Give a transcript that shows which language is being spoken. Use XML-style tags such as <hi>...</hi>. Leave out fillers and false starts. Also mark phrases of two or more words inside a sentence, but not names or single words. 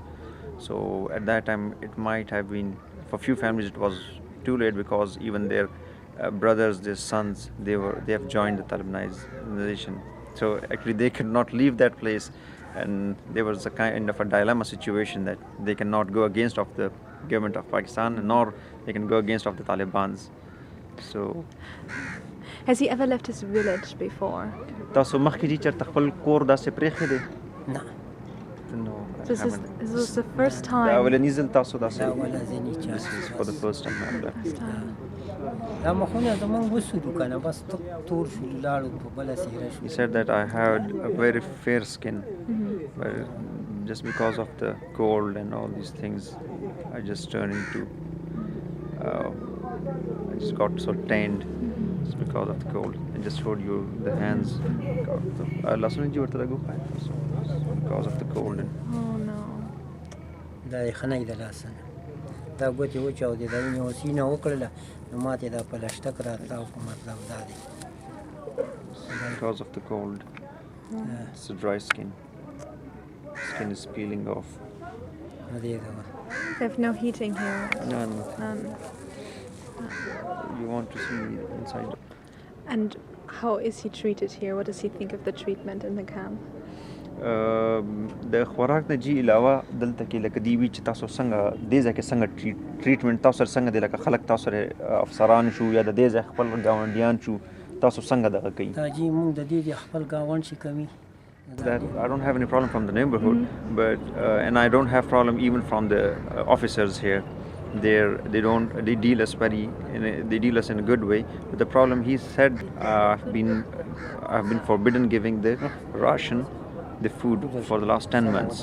<en>So at that time it might have been, for few families it was too late, because even their brothers, their sons, they have joined the Talibanization. So actually they could not leave that place, and there was a kind of a dilemma situation that they cannot go against of the government of Pakistan, nor they can go against of the Talibans. So Has he ever left his village before?</en> <ps>تاسو مخکې چې چېرته خپل کور داسې پرېښی دی؟ نه</ps> <en>No, I This haven't. was the first</en> <ps>دا</ps> <en>time.</en> <ps>اولني ځل تاسو دا داسې ولا ځینې</ps> <en>This is for the</en> <ps>چا</ps> <en>first time I've left. First time.</en> <ps>دا مخونه زمونږ وسولو که نه بس تور شو لاړو په بله څېره شو</ps> <en>He said that I had a very fair skin, but just because of the cold and all these things, I just turned into, I just got so tanned just because of the cold. I just showed you the hands, because of the cold. Oh no.</en> <ps>دا یې ښه نه د لاسه نه دا ګوتې وچاودې دا یې مې سینه وکړله نو ما ته دا پلشټک راتاو په مطلب دا دی</ps> <en>Because of the cold, it's a dry skin. Skin is peeling off.</en> <ps>نه دی دا</ps> <en>They have no heating here. None. None. You want to see inside? And how is he treated here? What does he think of the treatment in the camp?</en> <ps>د خوراک نه جی علاوه دلته کې لکه دی وی چې تاسو څنګه دې ځای کې څنګه ټریټمنټ تاسو سره څنګه دی لکه خلک تاسو سره افسران شو یا د دې ځای خپل ګاونډیان شو تاسو څنګه دغه کوي دا جی موږ د دې خپل گاوند چې کمی</ps> <en>that I don't have any problem from the neighborhood, but and I don't have problem even from the officers here. They deal us they deal us in a good way. But the problem, he said, I've been forbidden giving the ration, the food for the last 10 months.</en>